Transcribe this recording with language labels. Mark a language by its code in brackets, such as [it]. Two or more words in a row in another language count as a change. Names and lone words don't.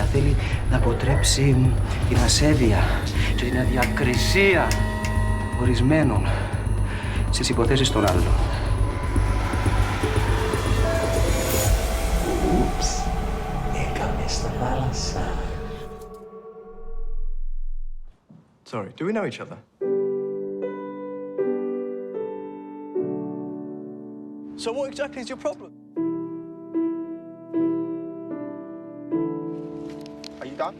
[el] Θέλει να αποτρέψει την ασέβεια και την αδιακρισία ορισμένων στις υποθέσεις των άλλων. Ούψ, έκαμε στα θάλασσα. [en] Sorry, do we know each other? So what exactly is your problem? Are you done?